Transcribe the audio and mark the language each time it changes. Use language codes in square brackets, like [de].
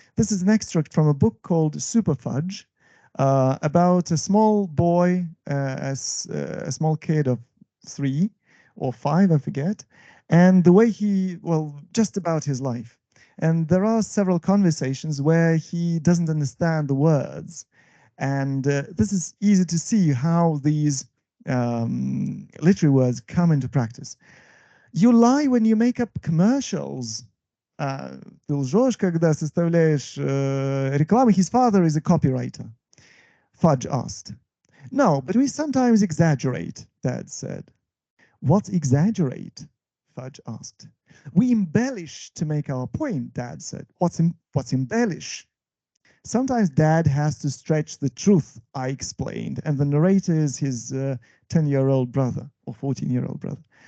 [en] This is an extract from a book called Super Fudge about a small boy, a small kid of 3 or 5, I forget, and the way just about his life. And there are several conversations where he doesn't understand the words. And this is easy to see how these literary words come into practice. You lie when you make up commercials. [ru] Ты лжешь, когда составляешь рекламы. [en] His father is a copywriter, Fudge asked. No, but we sometimes exaggerate, Dad said. What exaggerate? Fudge asked. We embellish to make our point, Dad said. What's embellish? Sometimes Dad has to stretch the truth, I explained, and the narrator is his 10-year-old brother or 14-year-old brother.